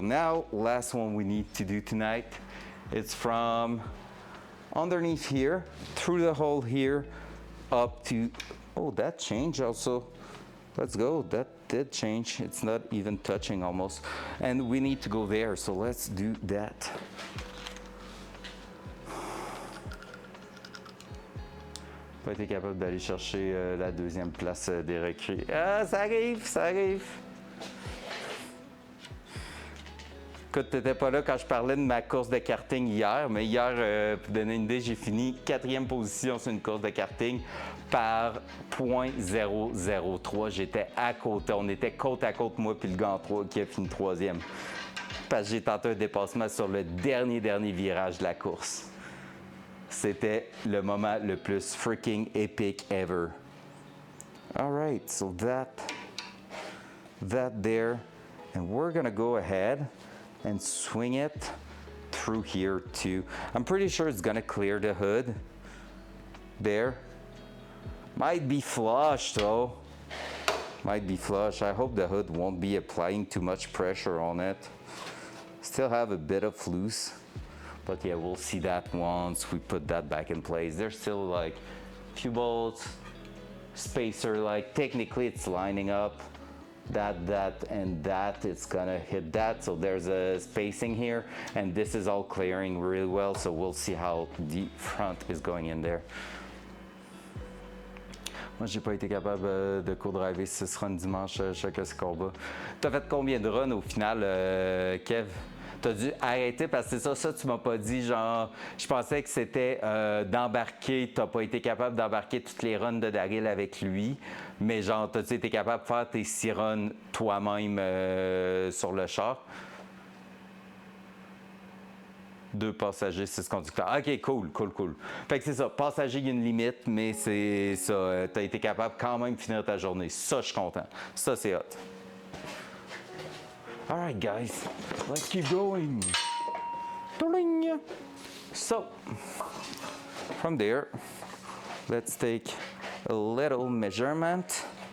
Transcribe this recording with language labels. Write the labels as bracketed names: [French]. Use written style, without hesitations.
[English] Now, last one we need to do tonight. It's from underneath here, through the hole here, up to, oh, that changed also. Let's go, that did change. It's not even touching almost. And we need to go there, so let's do that. [French] Pas été capable d'aller chercher la deuxième place des recrues. Ah, ça arrive, ça arrive. Écoute, t'étais pas là quand je parlais de ma course de karting hier, mais hier, pour donner une idée, j'ai fini 4e position sur une course de karting par 0.003. J'étais à côté, on était côte à côte, moi puis le gars en 3 qui a fini 3e. Parce que j'ai tenté un dépassement sur le dernier virage de la course. C'était le moment le plus [English] freaking epic ever. All right, so that there, and we're gonna go ahead and swing it through here too. I'm pretty sure it's gonna clear the hood there. Might be flush though. Might be flush. I hope the hood won't be applying too much pressure on it. Still have a bit of loose, but yeah, we'll see that once we put that back in place. There's still like a few bolts, spacer, like technically it's lining up. That, and that, it's gonna hit that. So there's a spacing here, and this is all clearing really well. So we'll see how the front is going in there. [French] Moi, j'ai pas été capable de co-driver 6 runs dimanche chaque combat. T'as fait combien de runs au final, Kev? T'as dû arrêter parce que c'est ça tu m'as pas dit, genre, je pensais que c'était d'embarquer, t'as pas été capable d'embarquer toutes les runs de Daryl avec lui, mais genre, t'as-tu été capable de faire tes 6 runs toi-même sur le char? 2 passagers, 6 conducteurs. Ok, cool. Fait que c'est ça, passager, il y a une limite, mais c'est ça, t'as été capable quand même de finir ta journée. Ça, je suis content. Ça, c'est hot. [English] All right, guys, let's keep going. So, from there, let's take a little measurement.